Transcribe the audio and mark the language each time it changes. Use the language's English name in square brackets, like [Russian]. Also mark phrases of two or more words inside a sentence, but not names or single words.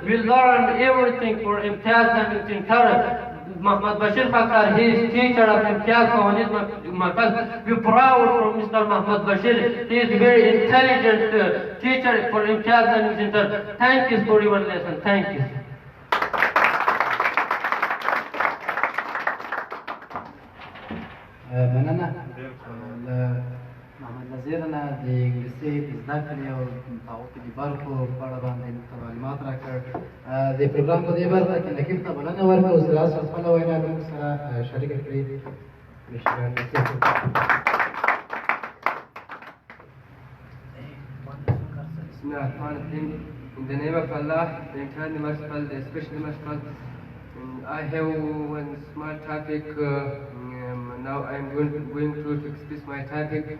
[English] We learn everything for Imtiaz and Imtiaz. Muhammad Bashir Khakhar, he is teacher of Imtiaz Qawanis Markaz. We are proud from Mr. Muhammad Bashir. He is very intelligent teacher for Imtiaz and Imtiaz. Thank you for your lesson. Thank you. [Pashto] مننه محمد نظیر نه د انګلیسي د زده کړې او هغو کې د برخو په اړه باندې معلومات راکړ. د پروګرام په دې برخه کې نقیب ته بلنه ورکړه او سراج خپله وینا زموږ سره شریکه کړې. [English] In the name of Allah, the eternally merciful, the especially merciful, I have one small topic. Now I am going to express my topic.